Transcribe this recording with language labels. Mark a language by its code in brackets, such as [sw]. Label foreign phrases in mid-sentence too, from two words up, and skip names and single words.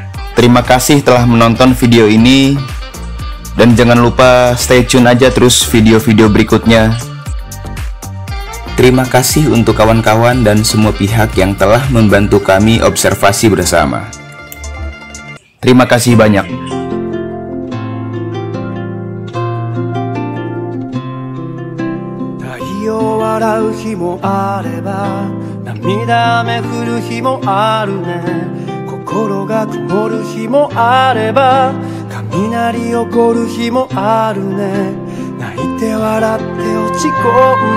[id] Terima kasih telah menonton video ini. Dan jangan lupa [en] stay tune [id] aja terus video-video berikutnya. Terima kasih untuk kawan-kawan dan semua pihak yang telah membantu kami observasi bersama. Terima kasih banyak. [ja] 太陽笑う日もあれば涙雨降る日もあるね心が曇る日もあれば雷起こる日もあるね泣いて笑って落ち込ん